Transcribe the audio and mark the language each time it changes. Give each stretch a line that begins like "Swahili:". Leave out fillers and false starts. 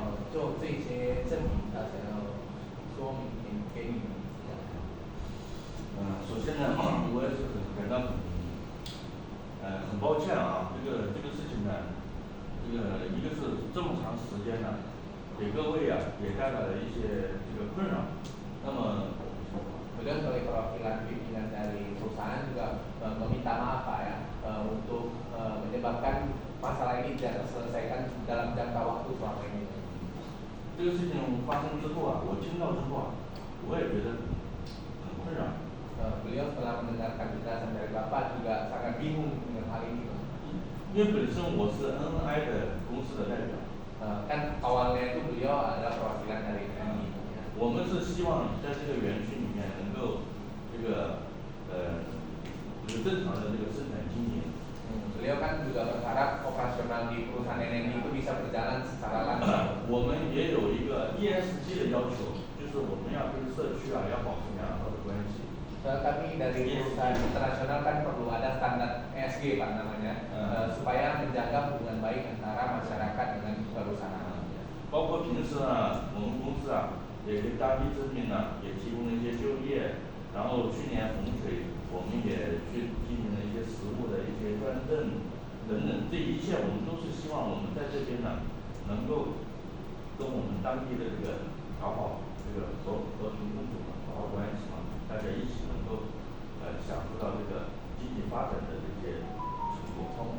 Chinese: 后就这些证明，他想要说明给你们。首先呢，我也是感到很抱歉啊，这个事情呢，这个一个是这么长时间呢，给各位啊也带来了一些这个困扰。那么，
Indonesian: Kemudian sebagai perwakilan pimpinan dari perusahaan juga meminta maaf Pak ya untuk menyebabkan masalah ini tidak terselesaikan dalam jangka waktu selama ini.
Chinese: 这个事情发生之后啊，我听到之后啊，我也觉得很困扰。
Indonesian: Beliau setelah mendengarkan penjelasan dari Bapak juga sangat bingung dengan hal ini.
Chinese: 因为本身我是 NNI 的公司的代表，
Indonesian: Kan awalnya itu beliau adalah perwakilan dari NNI.
Chinese: 我们是希望在这个园区里面能够这个正常的这个生产经营。
Indonesian: Beliau kan juga berharap operasional di perusahaan NNI itu bisa berjalan secara lancar.
Chinese: 我们也有一个 ESG 的要求，就是我们要跟社区啊要保持良好的关系。
Indonesian: Kami dari perusahaan internasional kan perlu ada standar ESG Pak namanya, supaya menjaga hubungan baik antara masyarakat dengan perusahaan.
Chinese: 包括平时呢，我们公司啊也给当地居民呢也提供了一些就业，然后去年洪水我们也去进行了一些实物的一些捐赠等等，这一切我们都是希望我们在这边呢能够跟我们当地的这个搞好这个和平共处嘛，搞好关系嘛，大家一起能够享受到这个经济发展的这些成果。